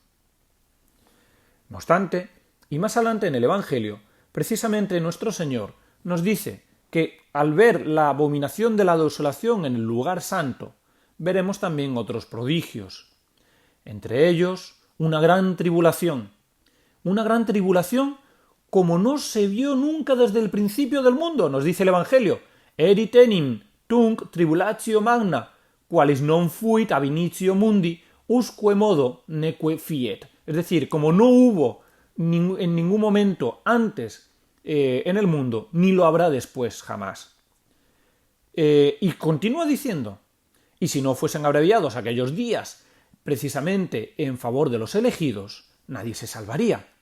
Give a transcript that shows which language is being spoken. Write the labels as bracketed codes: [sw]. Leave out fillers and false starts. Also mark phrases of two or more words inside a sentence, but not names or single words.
[es] No obstante, y más adelante en el Evangelio, precisamente nuestro Señor nos dice que al ver la abominación de la desolación en el lugar santo, veremos también otros prodigios, entre ellos una gran tribulación como no se vio nunca desde el principio del mundo, nos dice el Evangelio, [la] eritenim tunc tribulatio magna, qualis non fuit ab initio mundi, usque modo neque fiet. [es] Es decir, como no hubo en ningún momento antes en el mundo, ni lo habrá después jamás. Y continúa diciendo, y si no fuesen abreviados aquellos días precisamente en favor de los elegidos, nadie se salvaría.